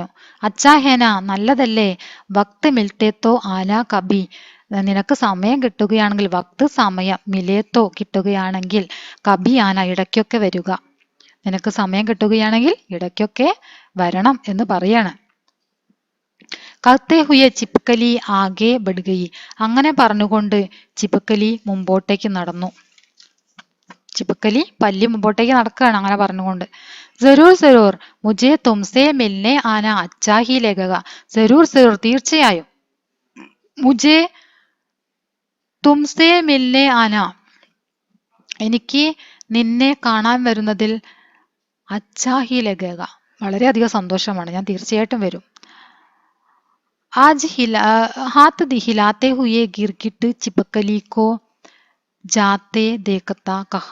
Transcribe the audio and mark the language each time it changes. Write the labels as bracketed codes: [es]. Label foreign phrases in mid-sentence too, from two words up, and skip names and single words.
[hi] अच्छा है ना, [ml] നല്ലതല്ലേ, [hi] वक़्त मिलते तो आना कभी, [ml] നിനക്ക് സമയം കിട്ടുകയാണെങ്കിൽ, വക്ത് സമയം, മിലേത്തോ കിട്ടുകയാണെങ്കിൽ, [hi] कभी आना [ml] ഇടയ്ക്കൊക്കെ വരിക, നിനക്ക് സമയം കിട്ടുകയാണെങ്കിൽ ഇടയ്ക്കൊക്കെ വരണം എന്ന് പറയാണ്. [hi] करते हुए छिपकली आगे बढ़ गई, [ml] അങ്ങനെ പറഞ്ഞുകൊണ്ട് ചിപ്പക്കലി മുമ്പോട്ടേക്ക് നടന്നു. ചിപ്പക്കലി പല്ലി മുമ്പോട്ടേക്ക് നടക്കുകയാണ് അങ്ങനെ പറഞ്ഞുകൊണ്ട്. [hi] ज़रूर ज़रूर മുझे तुमसे मिलने आना अच्छा ही लगेगा. ज़रूर ज़रूर [ml] തീർച്ചയായും, [hi] मुझे तुमसे मिलने आना, [ml] എനിക്ക് നിന്നെ കാണാൻ വരുന്നതിൽ [hi] अच्छा ही लगेगा, [ml] വളരെയധികം സന്തോഷമാണ്, ഞാൻ തീർച്ചയായിട്ടും വരും. [hi] आज हाथ हिलाते हुए गिरगिट छिपकली को जाते देखता कहा.